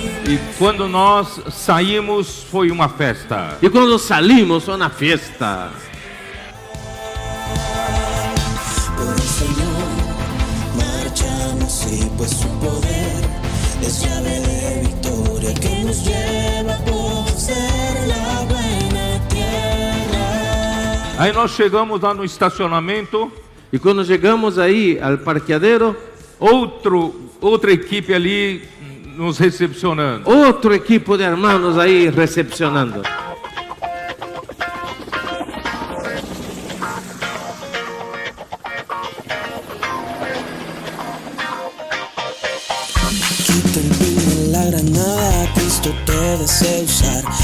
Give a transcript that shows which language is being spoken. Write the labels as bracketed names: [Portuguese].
[Portuguese] E quando nós saímos, foi uma festa. [Spanish] Y cuando salimos fue una fiesta. Por el Señor marchamos y pues su poder es llave de victoria que nos lleva a poseer la buena tierra. [Portuguese] Aí nós chegamos lá no estacionamento, [Spanish] Y cuando llegamos ahí al parqueadero, [Portuguese] outra equipe ali nos recepcionando. [Spanish] otro equipo de hermanos ahí recepcionando. Quita el pin de la granada, Cristo te desea usar.